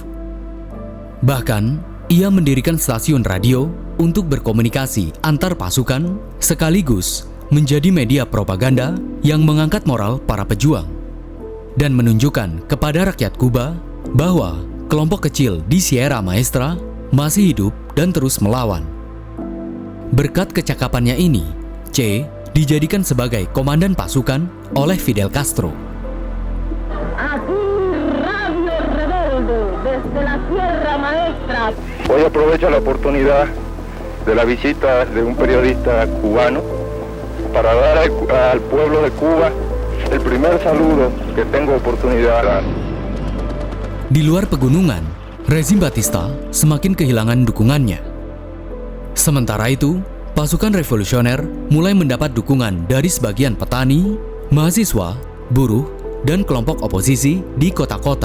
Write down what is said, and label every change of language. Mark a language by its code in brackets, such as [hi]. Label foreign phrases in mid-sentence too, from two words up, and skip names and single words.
[id] Bahkan, ia mendirikan stasiun radio untuk berkomunikasi antar pasukan sekaligus menjadi media propaganda yang mengangkat moral para pejuang dan menunjukkan kepada rakyat Kuba bahwa kelompok kecil di Sierra Maestra masih hidup dan terus melawan. Berkat kecakapannya ini, Che dijadikan sebagai komandan pasukan oleh Fidel Castro. [es] Aquí Radio Rebelde desde la Sierra Maestra. Hoy aprovecho la oportunidad de la visita de un periodista cubano para dar al pueblo de Cuba el primer saludo que tengo oportunidad de dar. [id] Di luar pegunungan, rezim Batista semakin kehilangan dukungannya. Sementara itu, pasukan revolusioner mulai mendapat dukungan dari sebagian petani, mahasiswa, buruh, dan kelompok oposisi di kota-kota.